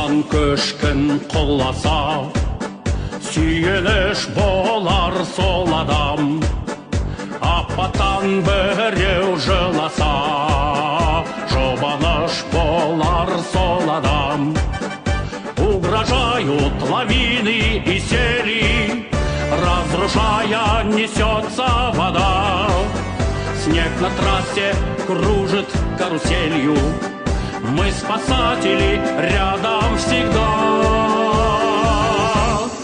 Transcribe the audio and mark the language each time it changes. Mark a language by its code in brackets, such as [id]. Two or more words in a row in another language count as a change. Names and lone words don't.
[kk] көшкін құласа, сүйеніш болар сол адам. Апаттан біреу жыласа, жұбаныш болар сол адам. [ru] Угрожают лавины и сели, разрушая несется вода. Снег на трассе кружит каруселью, мы спасатели рядом всегда.